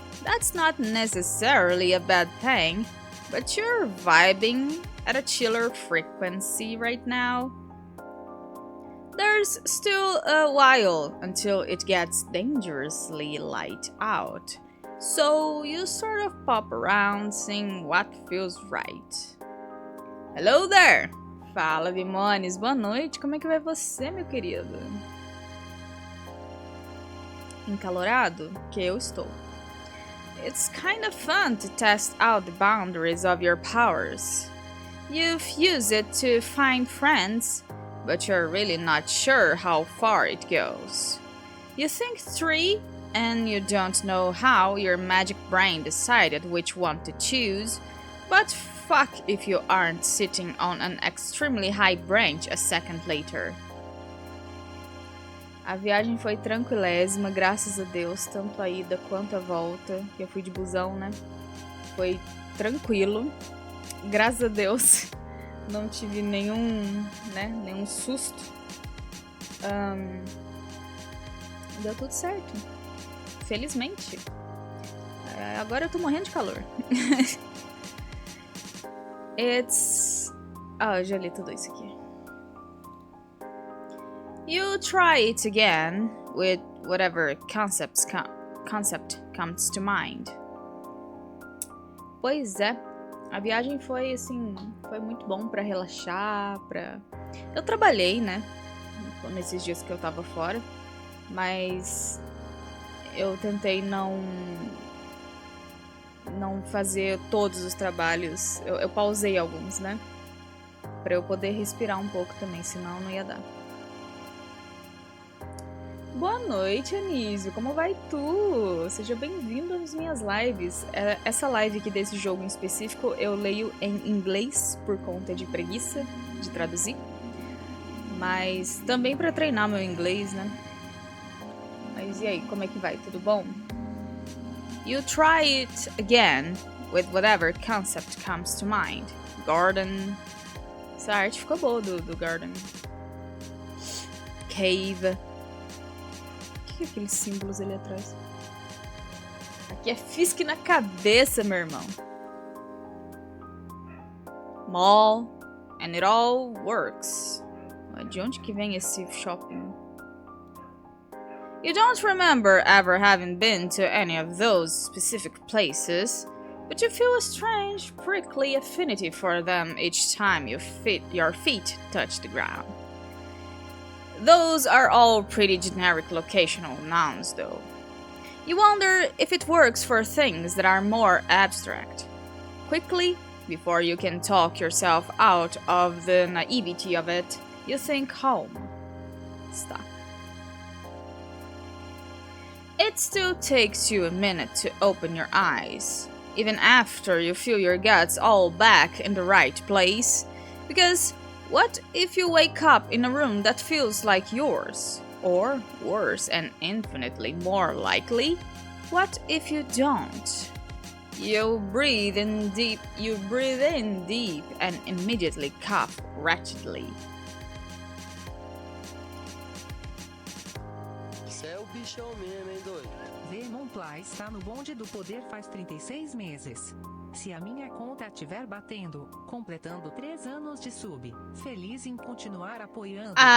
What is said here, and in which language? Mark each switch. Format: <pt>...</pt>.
<en>That's not necessarily a bad thing, but you're vibing at a chiller frequency right now. There's still a while until it gets dangerously light out, so you sort of pop around seeing what feels right. Hello there!</en> <pt>Fala, Vimones, boa noite, como é que vai você, meu querido? Encalorado? Que eu estou.</pt> <en>It's kind of fun to test out the boundaries of your powers. You've used it to find friends, but you're really not sure how far it goes. You think 3, and you don't know how your magic brain decided which one to choose, but fuck if you aren't sitting on an extremely high branch a second later.</en> <pt>A viagem foi tranquilésima, graças a Deus, tanto a ida quanto a volta, que eu fui de busão, né? Foi tranquilo, graças a Deus, não tive nenhum susto. Deu tudo certo, felizmente. Agora eu tô morrendo de calor. eu já li tudo isso aqui.</pt> <en>You try it again with whatever concept comes to mind.</en> <pt>Pois é, a viagem foi assim, foi muito bom pra relaxar, Eu trabalhei, né, nesses dias que eu tava fora, mas eu tentei não fazer todos os trabalhos. Eu pausei alguns, né? Pra eu poder respirar um pouco também, senão não ia dar. Boa noite, Anísio. Como vai tu? Seja bem-vindo às minhas lives. Essa live aqui desse jogo em específico eu leio em inglês por conta de preguiça de traduzir. Mas também pra treinar meu inglês, né? Mas e aí, como é que vai? Tudo bom?</pt> <en>You try it again with whatever concept comes to mind. Garden.</en> <pt>Essa arte ficou boa do garden. Cave. O que é aqueles símbolos ali atrás? Aqui é Fisk na cabeça, meu irmão.</pt> <en>Mall. And it all works.</en> <pt>De onde que vem esse shopping?</pt> <en>You don't remember ever having been to any of those specific places, but you feel a strange, prickly affinity for them each time your feet touch the ground. Those are all pretty generic locational nouns, though. You wonder if it works for things that are more abstract. Quickly, before you can talk yourself out of the naivety of it, you think home. Stuck. It still takes you a minute to open your eyes, even after you feel your guts all back in the right place, because what if you wake up in a room that feels like yours? Or, worse and infinitely more likely, what if you don't? You breathe in deep, and immediately cough wretchedly.</en> <pt>Céu bichão mesmo, hein, doido? VAI está no bonde do poder faz 36 meses. Se a minha conta estiver batendo, completando 3 anos de sub, feliz em continuar apoiando.</pt>